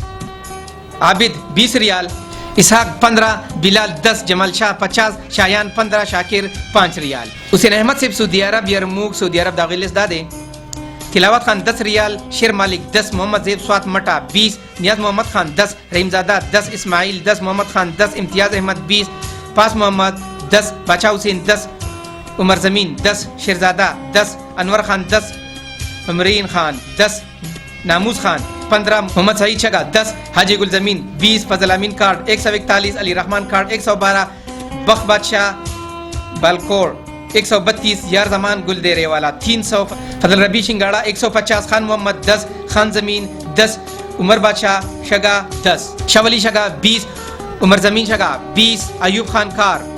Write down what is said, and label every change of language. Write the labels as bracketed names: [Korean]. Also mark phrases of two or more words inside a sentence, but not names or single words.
[Urdu] عابد 20 ریال اسحاق 15 بلال 10 جمال شاہ 50 شایان 15 شاکر 5 ریال حسین احمد سیب سعودی عرب یرموک سعودی عرب داغی لزدادے تلاوت خان 10 ریال شیر مالک 10 محمد زیب سوات مٹا 20 نیاز محمد خان 10 رحیم زادہ 10 اسماعیل 10 محمد خان 10 امتیاز احمد 20 پاس محمد 10 باچا حسین 10 عمر زمین 10 شیرزادہ 10 انور خان 10 عمرین خان 10 ناموز خان 15 محمد سعید شگا 10 حاجی گل زمین 20 فضل امین کارڈ 141 علی رحمان کارڈ 112 بخ بادشاہ بالکوڑ 132 یار زمان گل دیرے والا 300 فضل ربی شنگاڑا 150 خان محمد 10 خان زمین 10 عمر بادشاہ شگا 10 شاہ ولی شگا 20 عمر زمین شگا 20 ایوب خان کار